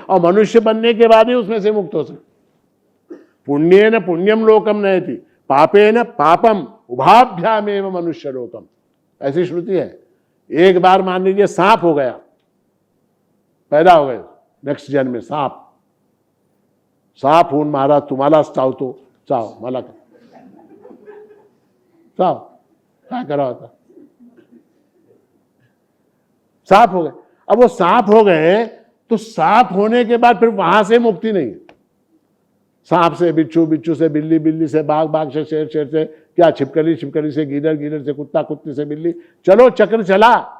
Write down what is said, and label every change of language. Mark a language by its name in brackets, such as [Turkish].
[Hindi] और मनुष्य बनने के बाद ही उसमें से मुक्त हो सकते. [Sanskrit] पुण्येन पुण्यम लोकम नयति पापेन पापम उभाभ्यामेव मनुष्य लोकम, [Hindi] ऐसी श्रुति है. एक बार मान लीजिए सांप हो गया, पैदा हो गए नेक्स्ट जन्म में सांप. [Marathi] सांप होऊन महाराज तुम्हालाच चावतो, चाव मला चाव, काय करा होता. [Hindi] सांप हो गए. अब वो सांप हो गए तो सांप होने के बाद फिर वहां से मुक्ति नहीं है. सांप से बिच्छू, बिच्छू से बिल्ली, बिल्ली से बाघ, बाघ से शेर, शेर से क्या छिपकली, छिपकली से गीदड़, गीदड़ से कुत्ता, कुत्ते से बिल्ली. चलो चक्र चला.